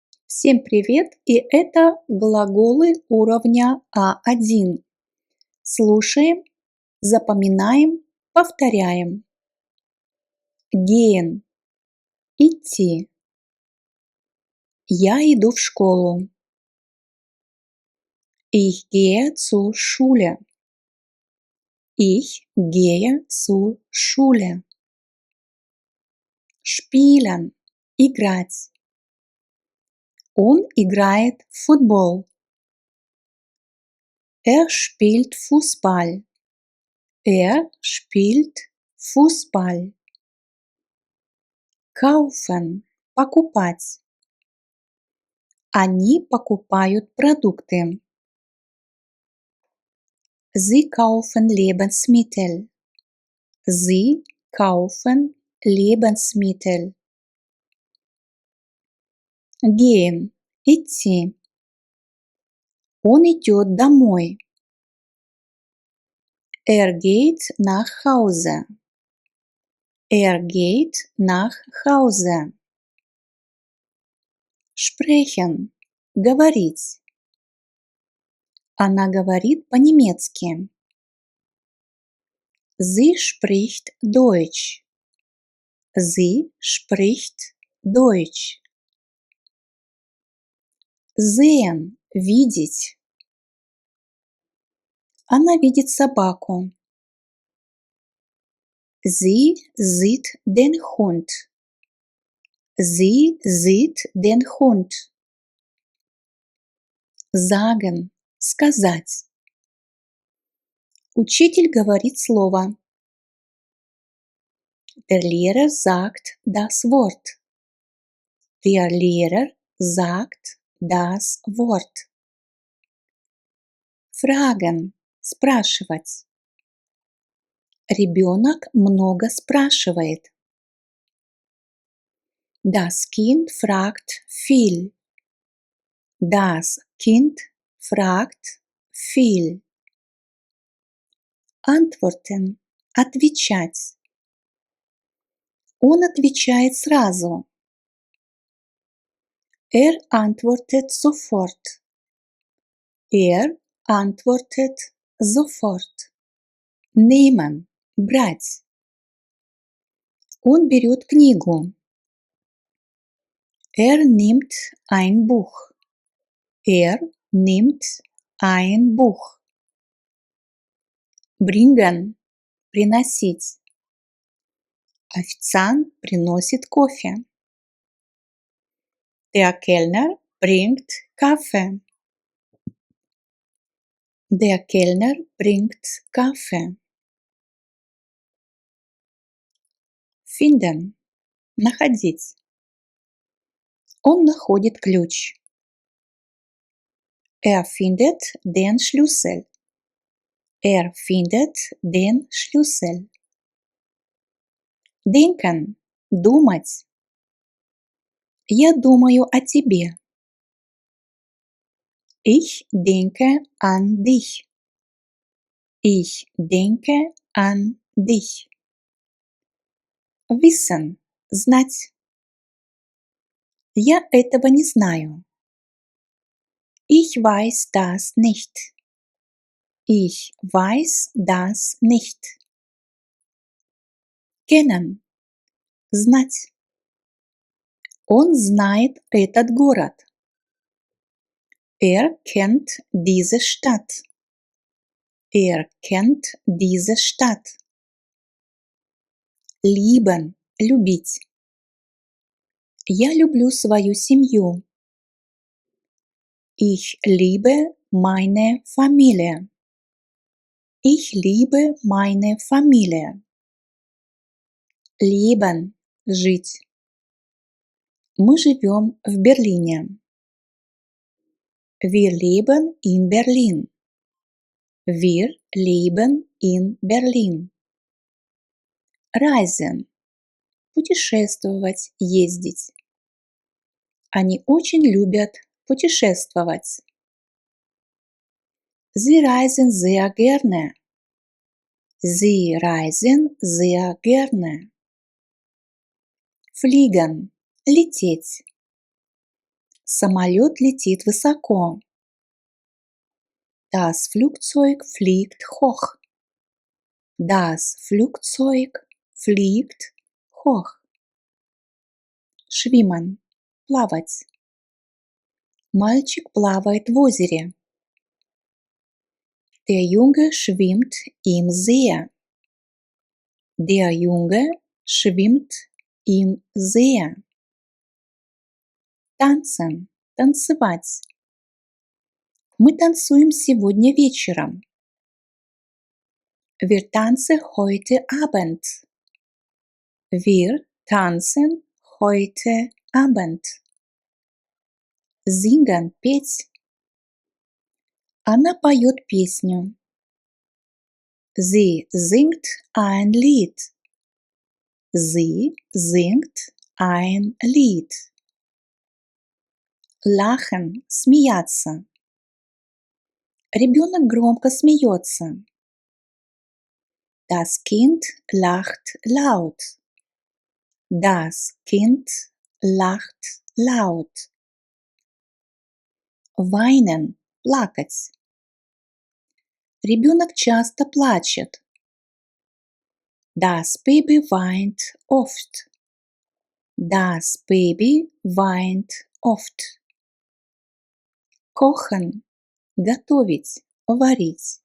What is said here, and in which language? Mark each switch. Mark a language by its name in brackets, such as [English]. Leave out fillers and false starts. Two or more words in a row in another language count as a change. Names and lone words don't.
[Russian] Всем привет! И это глаголы уровня А1. Слушаем, запоминаем, повторяем. [German] Gehen – идти. [Russian] Я иду в школу. [German] Ich gehe zur Schule. Ich gehe zur Schule. Spielen – [Russian] играть. Он играет в футбол. [German] Er spielt Fußball. Er spielt Fußball. Kaufen – [Russian] покупать. Они покупают продукты. [German] Sie kaufen Lebensmittel. Sie kaufen Lebensmittel. Gehen – [Russian] идти. Он идет домой. [German] Er geht nach Hause. Er geht nach Hause. Sprechen – [Russian] говорить. Она говорит по-немецки. [German] Sie spricht Deutsch. Sie spricht Deutsch. Sehen – [Russian] видеть. Она видит собаку. [German] Sie sieht den Hund. Sie sieht den Hund. Sagen – [Russian] сказать. Учитель говорит слово. [German] Der Lehrer sagt das Wort. Der Lehrer sagt das Wort. Fragen – [Russian] спрашивать. Ребенок много спрашивает. [German] Das Kind fragt viel. Das Kind fragt viel. Antworten – [Russian] отвечать. Он отвечает сразу. [German] Er antwortet sofort. Er antwortet sofort. Nehmen – [Russian] брать. Он берет книгу. [German] Er nimmt ein Buch. Er nimmt ein Buch. Bringen – [Russian] приносить. Официант приносит кофе. [German] Der Kellner bringt Kaffee. Der Kellner bringt Kaffee. Finden – [Russian] находить. Он находит ключ. [German] Er findet den Schlüssel. Er findet den Schlüssel. Denken – [Russian] думать. Я думаю о тебе. [German] Ich denke an dich. Ich denke an dich. Wissen – [Russian] знать. Я этого не знаю. [German] Ich weiß das nicht. Ich weiß das nicht. Kennen – [Russian] знать. Он знает этот город. [German] Er kennt diese Stadt. Er kennt diese Stadt. Lieben – [Russian] любить. Я люблю свою семью. [German] Ich liebe meine Familie. Ich liebe meine Familie. Leben – [Russian] жить. Мы живем в Берлине. [German] Wir leben in Berlin. Wir leben in Berlin. Reisen – [Russian] путешествовать, ездить. Они очень любят путешествовать. [German] Sie reisen sehr gerne. Sie reisen sehr gerne. Fliegen – [Russian] лететь. Самолет летит высоко. [German] Das Flugzeug fliegt hoch. Das Flugzeug fliegt hoch. Schwimmen – [Russian] плавать. Мальчик плавает в озере. [German] Der Junge schwimmt im See. Der Junge schwimmt im See. Tanzen – [Russian] танцевать. Мы танцуем сегодня вечером. [German] Wir tanzen heute Abend. Wir tanzen heute Abend. Singen – [Russian] петь. Она поет песню. [German] Sie singt ein Lied. Sie singt ein Lied. Lachen – [Russian] смеяться. Ребенок громко смеется. [German] Das Kind lacht laut. Das Kind lacht laut. Weinen – [Russian] плакать. Ребенок часто плачет. [German] Das Baby weint oft. Das Baby weint oft. Kochen – [Russian] готовить, варить.